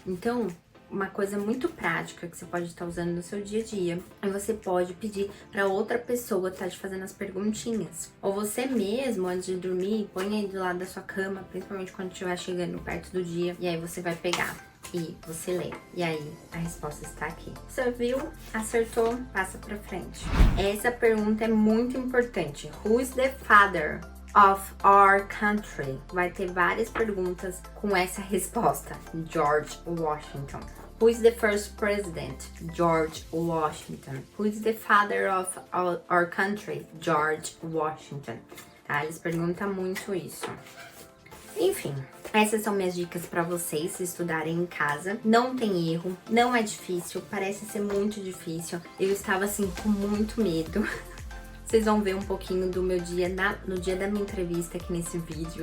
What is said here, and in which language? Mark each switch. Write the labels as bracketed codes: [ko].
[pt] Então, uma coisa muito prática que você pode estar usando no seu dia a dia, e você pode pedir para outra pessoa estar te fazendo as perguntinhas. Ou você mesmo, antes de dormir, põe aí do lado da sua cama, principalmente quando estiver chegando perto do dia, e aí você vai pegar e você lê. E aí a resposta está aqui. Você viu? Acertou? Passa pra frente. Essa pergunta é muito importante. [en] Who is the father of our country? [pt] Vai ter várias perguntas com essa resposta. George Washington. [en] Who is the first president? George Washington. Who is the father of our country? [pt] George Washington. Tá? Eles perguntam muito isso. Enfim, essas são minhas dicas para vocês estudarem em casa. Não tem erro, não é difícil, parece ser muito difícil. Eu estava assim com muito medo. Vocês vão ver um pouquinho do meu dia no dia da minha entrevista aqui nesse vídeo.